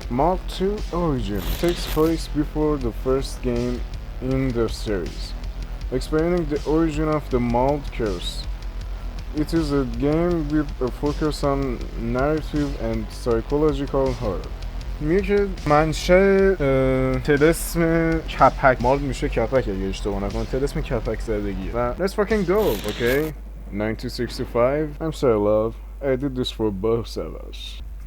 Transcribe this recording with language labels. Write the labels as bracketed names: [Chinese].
[English] Mark 2 Origin takes place before the first game in the series, explaining the origin of the Maud curse. It is a game with a focus on narrative and psychological horror. [Persian] میگه که منشه طلسم کپک مال میشه کپک اگه اشتباه نکنم طلسم کپک زدگیه و [English] let's fucking go, okay? 1965. I'm sorry love, I did this for both of us.